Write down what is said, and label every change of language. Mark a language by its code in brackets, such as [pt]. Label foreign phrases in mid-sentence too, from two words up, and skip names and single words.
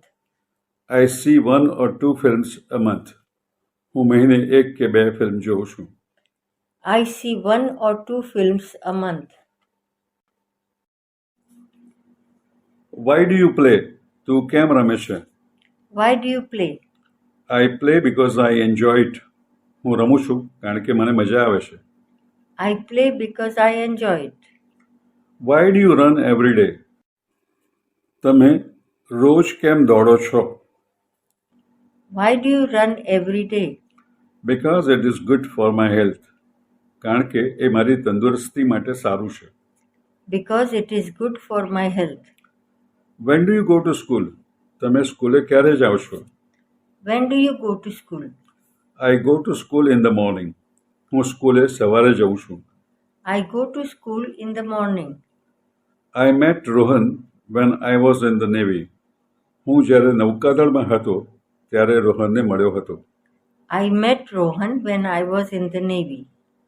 [en] I see 1 or 2 films a month. [gu] હું મહિને 1 કે 2 ફિલ્મ જોઉં છું. [en] I see 1 or 2 films a month. Why do you play? [gu] તું કેમ રમે છે? [en] Why do you play? I play because I enjoy it. [gu] હું રમું છું કારણ કે મને મજા આવે છે. [en] I play because I enjoy it. Why do you run every day? [gu] તમે રોજ કેમ દોડો છો? [en] Why do you run every day? Because it is good for my health. [gu] કારણ કે એ મારી તંદુરસ્તી માટે સારું છે. [en] because it is good for my health. When do you go to school? [gu] તમે સ્કૂલે ક્યારે જાઓ છો? [en] When do you go to school? I go to school in the morning. [gu] હું સ્કૂલે સવારે જઉં છું. [en] I go to school in the morning. I met Rohan when I was in the Navy. [gu] હું જ્યારે નૌકાદળમાં હતો ત્યારે રોહનને મળ્યો હતો. [en] I met Rohan when I was in the Navy.